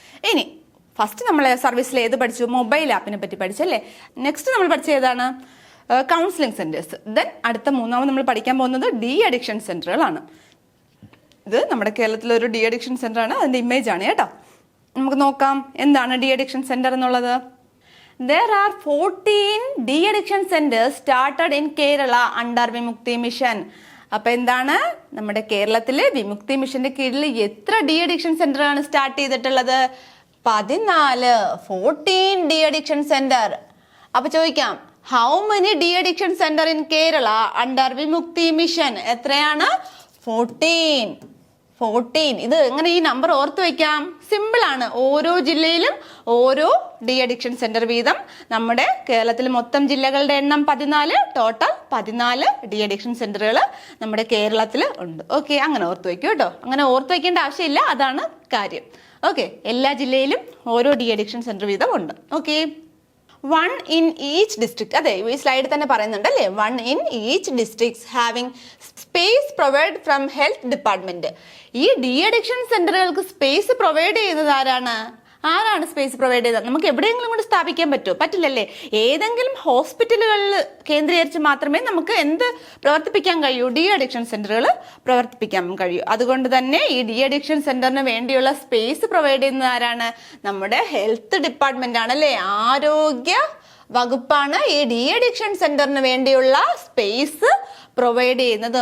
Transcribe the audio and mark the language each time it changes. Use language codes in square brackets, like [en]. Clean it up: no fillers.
[ml] ഇനി ഫസ്റ്റ് നമ്മൾ സർവീസിൽ ഏത് പഠിച്ചു? മൊബൈൽ ആപ്പിനെ പറ്റി പഠിച്ചല്ലേ? നെക്സ്റ്റ് നമ്മൾ പഠിച്ച ഏതാണ്? Counselling centres. ദെൻ അടുത്ത 3ാമത് നമ്മൾ പഠിക്കാൻ പോകുന്നത് ഡി അഡിക്ഷൻ സെന്ററുകളാണ്. ഇത് നമ്മുടെ കേരളത്തിലെ ഒരു ഡി അഡിക്ഷൻ സെന്റർ ആണ്. അതിന്റെ ഇമേജ് ആണ് കേട്ടോ. നമുക്ക് നോക്കാം എന്താണ് ഡി അഡിക്ഷൻ സെന്റർ എന്നുള്ളത്. [en] There are 14 de-addiction centers started in Kerala under Vimukthi mission. [ml] അപ്പൊ എന്താണ്? നമ്മുടെ കേരളത്തിലെ വിമുക്തി മിഷന്റെ കീഴിൽ എത്ര ഡി അഡിക്ഷൻ സെന്ററാണ് സ്റ്റാർട്ട് ചെയ്തിട്ടുള്ളത്? [en] 14 de-addiction center. [ml] അപ്പൊ ചോദിക്കാം, [en] How many de-addiction center in Kerala under Vimukthi mission? [ml] എത്രയാണ്? 14. ഇത് എങ്ങനെ ഈ നമ്പർ ഓർത്ത് വെക്കാം? സിമ്പിൾ ആണ്. ഓരോ ജില്ലയിലും ഓരോ ഡി അഡിക്ഷൻ സെന്റർ വീതം. നമ്മുടെ കേരളത്തിൽ മൊത്തം ജില്ലകളുടെ എണ്ണം 14. ടോട്ടൽ 14 ഡി അഡിക്ഷൻ സെന്ററുകൾ നമ്മുടെ കേരളത്തിൽ ഉണ്ട്. ഓക്കെ, അങ്ങനെ ഓർത്ത് വെക്കൂ കേട്ടോ. അങ്ങനെ ഓർത്ത് വെക്കേണ്ട ആവശ്യമില്ല, അതാണ് കാര്യം. ഓക്കെ, എല്ലാ ജില്ലയിലും ഓരോ ഡി അഡിക്ഷൻ സെന്റർ വീതം ഉണ്ട്. [en] Okay, 1 in each district. [ml] അതെ, ഈ സ്ലൈഡിൽ തന്നെ പറയുന്നുണ്ട് അല്ലേ? [en] 1 in each districts having space provided from health department. [ml] ഈ ഡി അഡിക്ഷൻ സെന്ററുകൾക്ക് സ്പേസ് പ്രൊവൈഡ് ചെയ്യുന്നത് ആരാണ്? ആരാണ് സ്പേസ് പ്രൊവൈഡ് ചെയ്തത്? നമുക്ക് എവിടെയെങ്കിലും കൊണ്ട് സ്ഥാപിക്കാൻ പറ്റുമോ? പറ്റില്ലല്ലേ. ഏതെങ്കിലും ഹോസ്പിറ്റലുകളിൽ കേന്ദ്രീകരിച്ച് മാത്രമേ നമുക്ക് എന്ത് പ്രവർത്തിപ്പിക്കാൻ കഴിയൂ? ഡി അഡിക്ഷൻ സെന്ററുകൾ പ്രവർത്തിപ്പിക്കാൻ കഴിയൂ. അതുകൊണ്ട് തന്നെ ഈ ഡി അഡിക്ഷൻ സെന്ററിന് വേണ്ടിയുള്ള സ്പേസ് പ്രൊവൈഡ് ചെയ്യുന്നത് ആരാണ്? നമ്മുടെ ഹെൽത്ത് ഡിപ്പാർട്ട്മെന്റ് ആണ് അല്ലേ. ആരോഗ്യ വകുപ്പാണ് ഈ ഡി അഡിക്ഷൻ സെന്ററിന് വേണ്ടിയുള്ള സ്പേസ് പ്രൊവൈഡ് ചെയ്യുന്നത്.